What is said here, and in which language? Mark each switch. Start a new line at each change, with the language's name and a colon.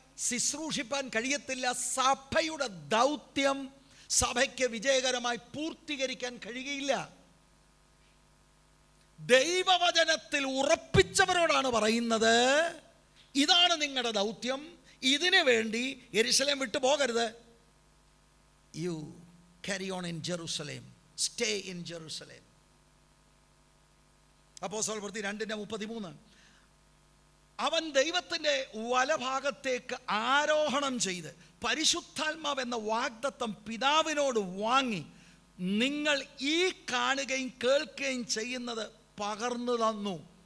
Malayalam: ശുശ്രൂഷിപ്പാൻ കഴിയത്തില്ല. സഭയുടെ ദൗത്യം സഭയ്ക്ക് വിജയകരമായി പൂർത്തീകരിക്കാൻ കഴിയുകയില്ല. ദൈവവചനത്തിൽ ഉറപ്പിച്ചവരോടാണ് പറയുന്നത്, ഇതാണ് നിങ്ങളുടെ ദൗത്യം, ഇതിനു വേണ്ടി യെരൂശലേം വിട്ടു പോകരുത്.
English: You carry on in Jerusalem, stay in Jerusalem.
Malayalam: അപ്പോസ്തലപ്രവൃത്തി 2:33. അവൻ ദൈവത്തിൻ്റെ വലഭാഗത്തേക്ക് ആരോഹണം ചെയ്ത് പരിശുദ്ധാത്മാവ് എന്ന വാഗ്ദത്തം പിതാവിനോട് വാങ്ങി നിങ്ങൾ ഈ കാണുകയും കേൾക്കുകയും ചെയ്യുന്നത് പകർന്നു തന്നു.